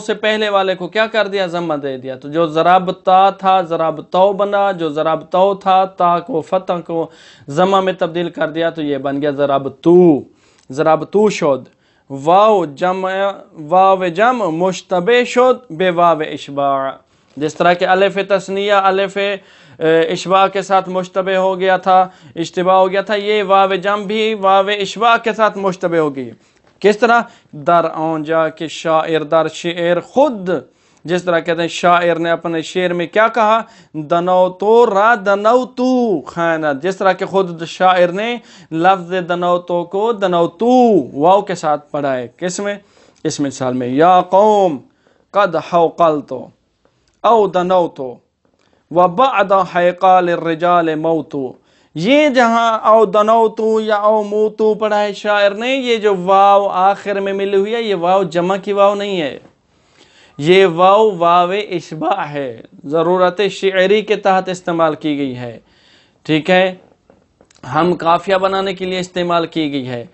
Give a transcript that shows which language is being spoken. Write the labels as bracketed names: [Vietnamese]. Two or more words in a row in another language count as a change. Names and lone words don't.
[Urdu] سے پہلے والے کو کیا کر دیا، ضمہ دے دیا، تو جو ضربتا تھا ضربتو بنا، جو ضربتو تھا تا کو فتح کو ضمہ میں تبدیل کر دیا تو یہ بن گیا ضربتو، [Persian] ضربتو شد، واو جمع مشتبہ شد بے واو اشباع، [Urdu] جس طرح کہ الف تثنیہ الف اشباع کے ساتھ مشتبہ ہو گیا تھا، اشتباہ ہو گیا تھا، یہ واو جمع بھی واو اشباع کے ساتھ مشتبہ ہوگی، کس طرح، [Persian] در آنجا کہ شاعر در شعر خود، [Urdu] جس طرح کہتے ہیں شاعر نے اپنے شعر میں کیا کہا، دنوتو را دنوتو خیانت، جس طرح کہ خود شاعر نے لفظ دنوتو کو دنوتو واو کے ساتھ پڑھا ہے، کس میں، اس مثال میں، [Arabic] یا قوم قد حوقلتو او دنوتو وبعد حیقال الرجال موتو، [Urdu] یہ جہاں او دنوتو یا او موتو پڑھا ہے شاعر نے، یہ جو واو آخر میں ملی ہوئی ہے یہ واو جمع کی واو نہیں ہے، یہ واو واو اشباع ہے، ضرورت شعری کے تحت استعمال کی گئی ہے، ٹھیک ہے، ہم قافیہ بنانے کے لیے استعمال کی گئی ہے۔